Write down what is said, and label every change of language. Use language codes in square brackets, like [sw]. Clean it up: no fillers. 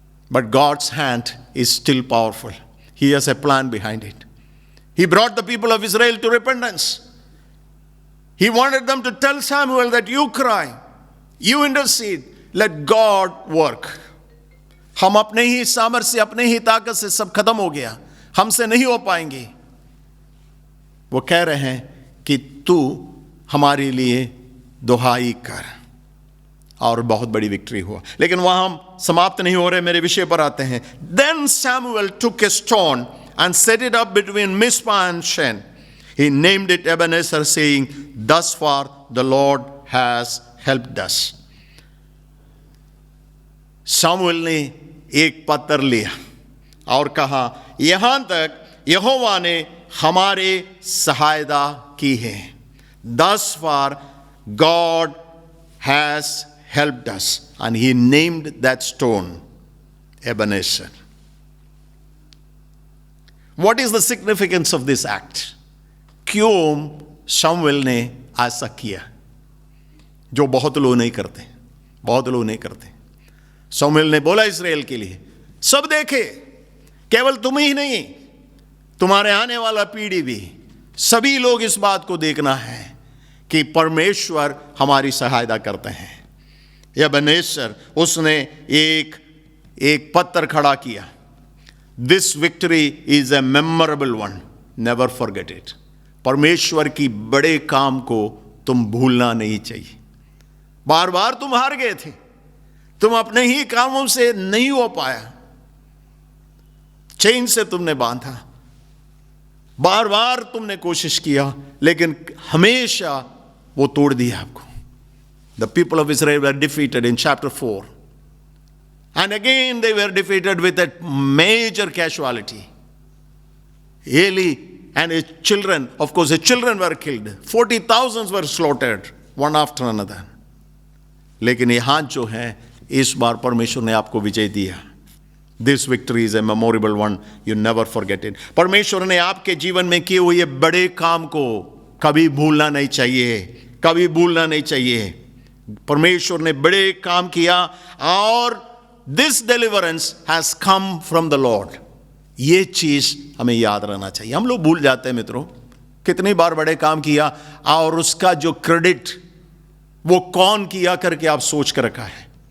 [en] But God's hand is still powerful. He has a plan behind it. He brought the people of Israel to repentance. He wanted them to tell Samuel that you cry, you intercede, let God work. [hi] हम अपने ही सामर्थ्य से, अपने ही ताकत से सब खत्म हो गया, हमसे नहीं हो पाएंगे। वो कह रहे हैं कि तू हमारे लिए दुहाई कर, और बहुत बड़ी विक्ट्री हुआ। लेकिन वहां हम समाप्त नहीं हो रहे, मेरे विषय पर आते हैं। [en] Then Samuel took a stone and set it up between Mizpah and Shen. He named it Ebenezer, saying, thus far the Lord has helped us. [hi] Samuel ने एक पत्थर लिया और कहा, यहां तक यहोवा ने हमारे सहायता की है। [en] Thus far God has helped us. And he named that stone Ebenezer. What is the significance of this act? [hi] क्यों शमूएल ने ऐसा किया, जो बहुत लोग नहीं करते, बहुत लोग नहीं करते। शमूएल ने बोला इस्राएल के लिए, सब देखे, केवल तुम ही नहीं, तुम्हारे आने वाला पीढ़ी भी, सभी लोग इस बात को देखना है कि परमेश्वर हमारी सहायता करते हैं। एबेनेजर, उसने एक पत्थर खड़ा किया। [en] This victory is a memorable one, never forget it. [hi] परमेश्वर की बड़े काम को तुम भूलना नहीं चाहिए। बार बार तुम हार गए थे, तुम अपने ही कामों से नहीं हो पाया, चेन से तुमने बांधा, बार बार तुमने कोशिश किया, लेकिन हमेशा वो तोड़ दिया आपको। [en] The people of Israel were defeated in chapter 4. And again they were defeated with a major casualty. Eli and his children, of course his children were killed. 40,000 were slaughtered, one after another. [hi] लेकिन यहाँ जो है, इस बार परमेश्वर ने आपको विजय दिया। [en] This victory is a memorable one. You never forget it. [hi] परमेश्वर ने आपके जीवन में किए हुए बड़े काम को कभी भूलना नहीं चाहिए, कभी भूलना नहीं चाहिए। परमेश्वर ने बड़े काम किया और [en] This deliverance has come from the lord. [hi] ये चीज हमें याद रहना चाहिए। हम लोग भूल जाते हैं मित्रों, कितनी बार बड़े काम किया और उसका जो क्रेडिट वो कौन किया करके आप सोच कर रखा है।